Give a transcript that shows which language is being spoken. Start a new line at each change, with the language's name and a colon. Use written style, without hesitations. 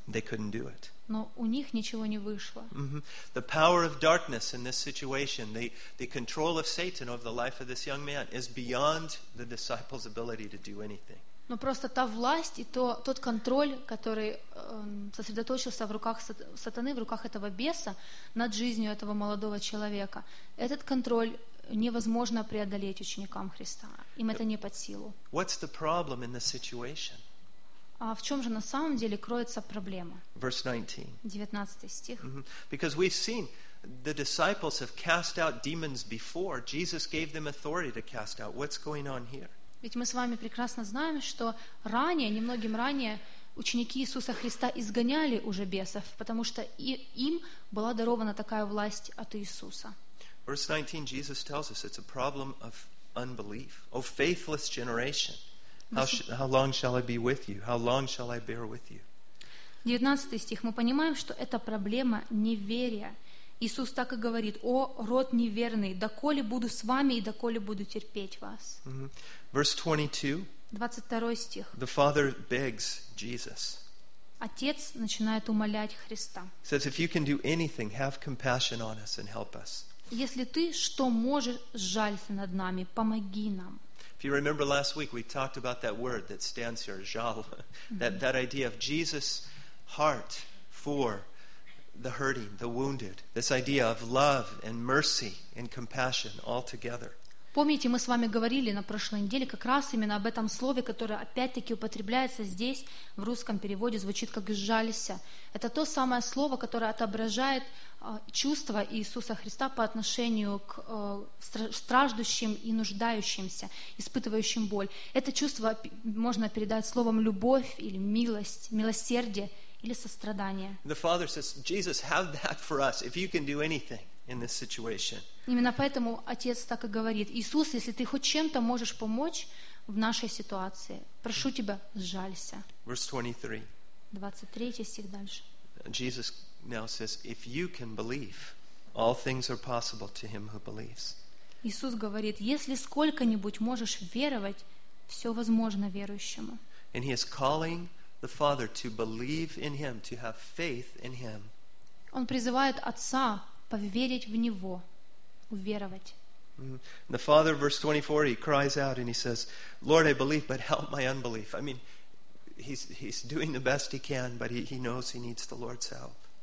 English: They couldn't do it.
Russian: Но у них ничего не вышло. Mm-hmm.
English: The power of darkness in this situation, the control of Satan over the life of this young man is beyond the disciples' ability to do anything.
Russian: Но просто та власть и тот контроль, который сосредоточился в руках сатаны, в руках этого беса над жизнью этого молодого человека, этот контроль невозможно преодолеть ученикам Христа. Им это не под силу.
English: What's the problem in the situation?
Russian: А в чем же на самом деле кроется проблема?
English: Verse 19.
Russian: 19 стих. Mm-hmm.
English: Because we've seen the disciples have cast out demons before. Jesus gave them authority to cast out. What's going on here?
Russian: Ведь мы с вами прекрасно знаем, что ранее, немногим ранее, ученики Иисуса Христа изгоняли уже бесов, потому что им была дарована такая власть от Иисуса.
English: Verse 19, Jesus tells us it's a problem of unbelief. O faithless generation, how long shall I be with you? How long shall I bear with you?
Russian: 19 стих. Мы понимаем, что это проблема неверия. Иисус так и говорит, о, род неверный, доколе буду с вами и доколе буду терпеть вас.
English: Mm-hmm. Verse 22.
Russian: 22 стих.
English: The father begs Jesus.
Russian: Отец начинает умолять Христа.
English: Says, if you can do anything, have compassion on us and help us.
Russian: Если ты что можешь, жалься над нами, помоги нам.
English: If you remember last week, we talked about that word that stands here, жал. That idea of Jesus' heart for the hurting, the wounded. This idea of love and mercy and compassion all together.
Russian: Помните, мы с вами говорили на прошлой неделе как раз именно об этом слове, которое опять-таки употребляется здесь в русском переводе, звучит как «жалься». Это то самое слово, которое отображает чувства Иисуса Христа по отношению к страждущим и нуждающимся, испытывающим боль. Это чувство можно передать словом «любовь» или «милость», «милосердие» или «сострадание».
English: The Father says, Jesus, have that for us, if you can do anything. In this situation.
Russian: Именно поэтому отец так и говорит: Иисус, если ты хоть чем-то можешь помочь в нашей ситуации, прошу тебя, сжалься.
English: Verse 23.
Russian: 23 стих дальше.
English: Jesus now says, if you can believe, all things are possible to him who believes.
Russian: Иисус говорит: если сколько-нибудь можешь веровать, все возможно верующему.
English: And he is calling the Father to believe in him, to have faith in him.
Russian: Он призывает отца поверить в Него, уверовать. Mm-hmm.
English: The father, verse 24, he cries out and he says, Lord, I believe, but help my unbelief. I mean, he's doing the best he can, but he knows he needs the Lord's help.